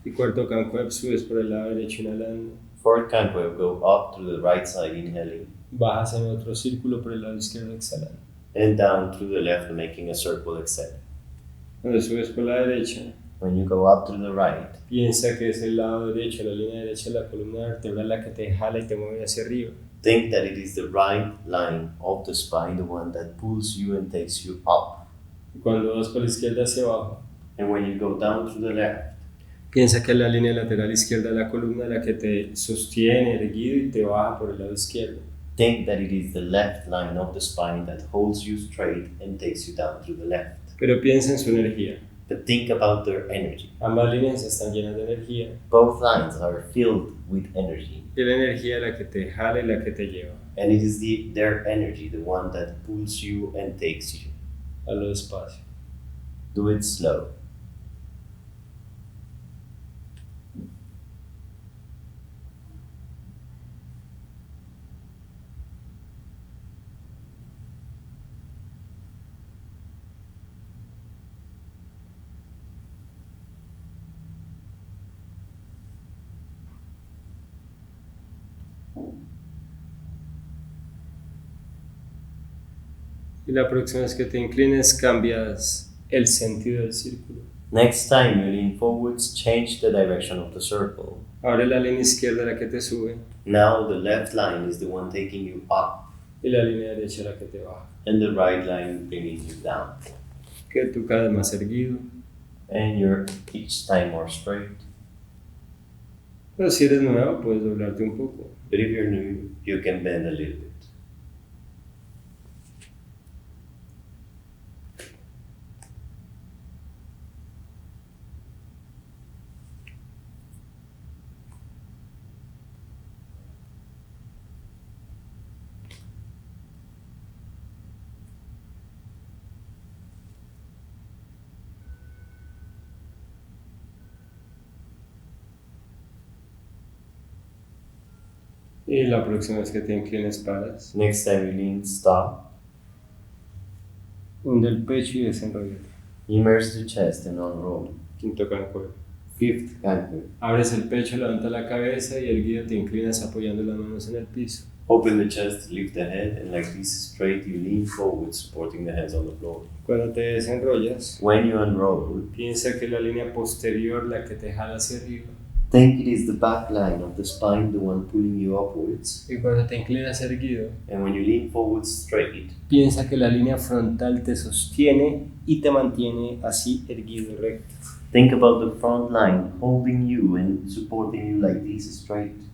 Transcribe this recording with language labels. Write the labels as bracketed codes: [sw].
[es] Y cuarto Kankuebs, subes por el lado derecho inhalando. [en] Fourth Kankueb, go up to the right side, inhaling. [es] Bajas en otro círculo por el lado izquierdo exhalando. [en] And down through the left, making a circle, exhale. [es] Cuando subes por la derecha, [en] When you go up to the right, [es] piensa que es el lado derecho, la línea derecha de la columna vertebral la que te jala y te mueve hacia arriba. [en] think that it is the right line of the spine, the one that pulls you and takes you up. [es] Y cuando vas por la izquierda hacia abajo, [en] And when you go down to the left, [es] piensa que es la línea lateral izquierda de la columna la que te sostiene erguido y te baja por el lado izquierdo. [en] think that it is the left line of the spine that holds you straight and takes you down to the left. [es] Pero piensa en su energía. [en] But think about their energy. [es] Ambas líneas están llenas de energía. [en] Both lines are filled with energy. [es] Y la energía la que te jala y la que te lleva. [en] And it is their energy, the one that pulls you and takes you. [es] A lo despacio. [en] Do it slow. [es] Y la próxima vez que te inclines cambias el sentido del círculo. [en] Next time you lean forwards, change the direction of the circle. [es] Ahora es la línea izquierda la que te sube [en] Now the left line is the one taking you up, [es] y la línea derecha la que te baja. [en] and the right line bringing you down. [es] Que tú cada vez más erguido. [en] And you're each time more straight. [es] Pero si eres nuevo puedes doblarte un poco. [en] But if you're new, you can bend a little bit. [es] Y la próxima vez que te inclines paras. [en] Next time you lean, stop. [es] Hunde el pecho y desenrolla. [en] Immerse the chest and unroll. [es] Quinto Kankueb. [en] Fifth Kankueb. [es] Abres el pecho, levanta la cabeza y erguido te inclinas apoyando las manos en el piso. [en] Open the chest, lift the head, and like this straight, you lean forward, supporting the hands on the floor. [es] Cuando te desenrollas, [en] When you unroll, [es] piensa que es la línea posterior la que te jala hacia arriba. [en] think it is the back line of the spine, the one pulling you upwards. [es] Y cuando te inclinas erguido, [en] And when you lean forward straight, [es] piensa que la línea frontal te sostiene y te mantiene así erguido y recto. [en] think about the front line holding you and supporting you like this straight.